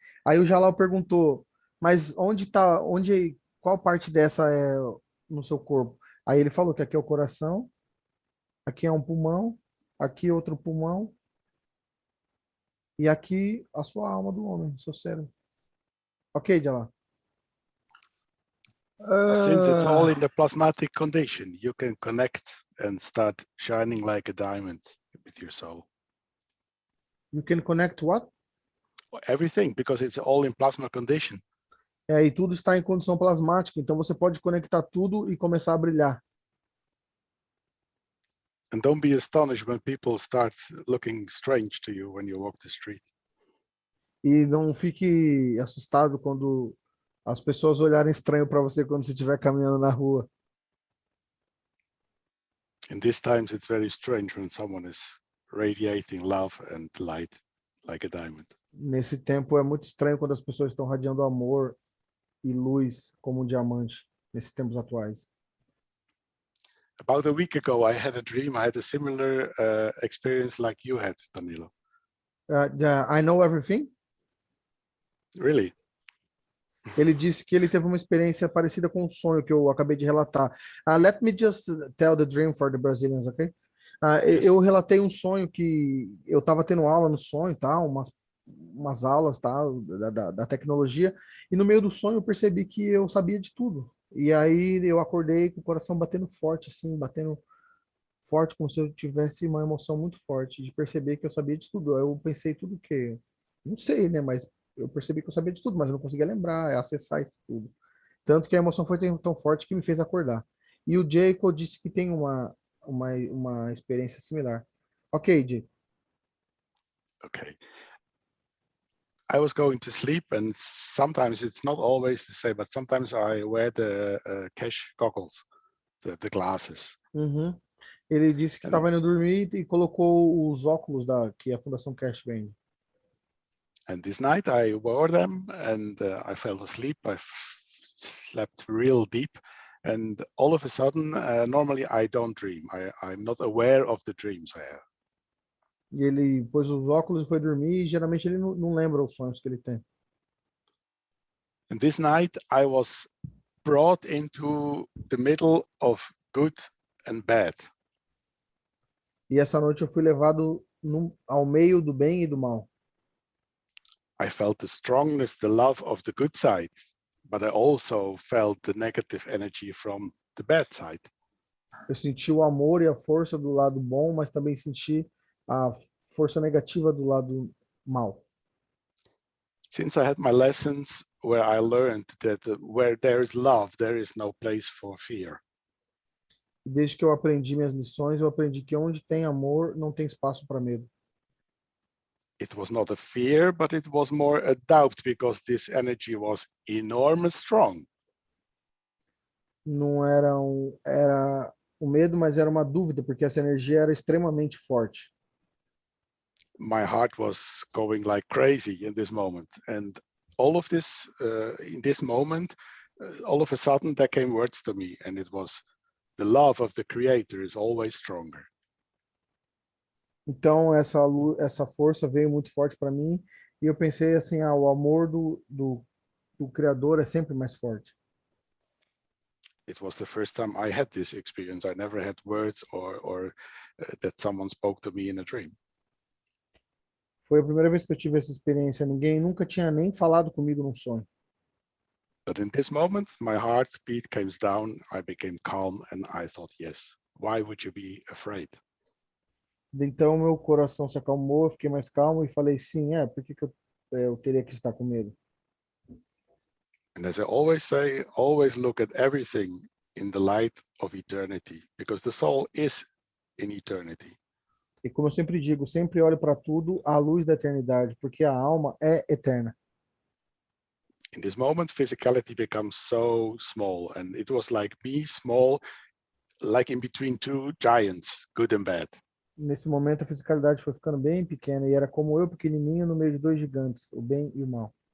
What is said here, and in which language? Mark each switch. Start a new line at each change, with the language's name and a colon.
Portuguese: Aí o Jalal perguntou, mas qual parte dessa é no seu corpo? Aí ele falou que aqui é o coração, aqui é um pulmão, aqui outro pulmão, e aqui a sua alma do homem, seu cérebro. Ok, Jalal?
English: Since it's all in the plasmatic condition, you can connect and start shining like a diamond with your soul. You can connect what? Everything, because it's all in plasma condition.
Portuguese: E tudo está em condição plasmática, então você pode conectar tudo e começar a brilhar.
English: And don't be astonished when people start looking strange to you when you walk the street.
Portuguese: E não fique assustado quando as pessoas olharem estranho para você quando você estiver caminhando na rua.
English: In these times, it's very strange when someone is radiating love and light like a diamond.
Portuguese: Nesse tempo é muito estranho quando as pessoas estão radiando amor e luz como um diamante nesses tempos atuais.
English: About a week ago, I had a dream. I had a similar experience like you had, Danilo. I know everything? Really?
Portuguese: Ele disse que ele teve uma experiência parecida com um sonho que eu acabei de relatar.
English: Let me just tell the dream for the Brazilians, okay?
Portuguese: Eu relatei um sonho que eu estava tendo aula no sonho, tá? Umas aulas, tá? Da tecnologia, e no meio do sonho eu percebi que eu sabia de tudo. E aí eu acordei com o coração batendo forte, assim, batendo forte, como se eu tivesse uma emoção muito forte de perceber que eu sabia de tudo. Eu pensei tudo que... Não sei, né? Mas eu percebi que eu sabia de tudo, mas eu não conseguia lembrar, acessar isso tudo. Tanto que a emoção foi tão forte que me fez acordar. E o Jacob disse que tem uma experiência similar. Ok, Jay.
English: Okay. I was going to sleep, and sometimes it's not always the same, but sometimes I wear the Keshe goggles, the glasses. Uhum.
Portuguese: Ele disse que estava indo dormir e colocou os óculos que a Fundação Keshe vende.
English: And this night I wore them, and I fell asleep. I slept real deep, and all of a sudden, normally I don't dream. I'm not aware of the dreams I have.
Portuguese: E ele pôs os óculos e foi dormir, e geralmente ele não lembra os sonhos que ele tem.
English: And this night I was brought into the middle of good and bad.
Portuguese: E essa noite eu fui levado ao meio do bem e do mal.
English: I felt the strongness, the love of the good side, but I also felt the negative energy from the bad side.
Portuguese: Eu senti o amor e a força do lado bom, mas também senti a força negativa do lado mal.
English: Since I had my lessons where I learned that where there is love, there is no place for fear.
Portuguese: Desde que eu aprendi minhas lições, eu aprendi que onde tem amor, não tem espaço para medo.
English: It was not a fear, but it was more a doubt, because this energy was enormous strong.
Portuguese: Não era era o medo, mas era uma dúvida, porque essa energia era extremamente forte.
English: My heart was going like crazy in this moment, and all of this in this moment, all of a sudden there came words to me, and it was, the love of the Creator is always stronger.
Portuguese: Então essa força veio muito forte para mim, e eu pensei assim, o amor do Criador é sempre mais forte.
English: It was the first time I had this experience. I never had words or that someone spoke to me in a dream.
Portuguese: Foi a primeira vez que eu tive essa experiência. Ninguém nunca tinha nem falado comigo num sonho.
English: But in this moment, my heartbeat came down, I became calm, and I thought, yes, why would you be afraid?
Portuguese: Então meu coração se acalmou, eu fiquei mais calmo e falei, sim, por que eu teria que estar com medo?
English: And as I always say, always look at everything in the light of eternity, because the soul is in eternity.
Portuguese: E como eu sempre digo, sempre olhe para tudo à luz da eternidade, porque a alma é eterna.
English: In this moment, physicality becomes so small, and it was like me, small, like in between two giants, good and bad.
Portuguese: Nesse momento a fisicalidade foi ficando bem pequena e era como eu pequenininho no meio de dois gigantes, o bem e o mal.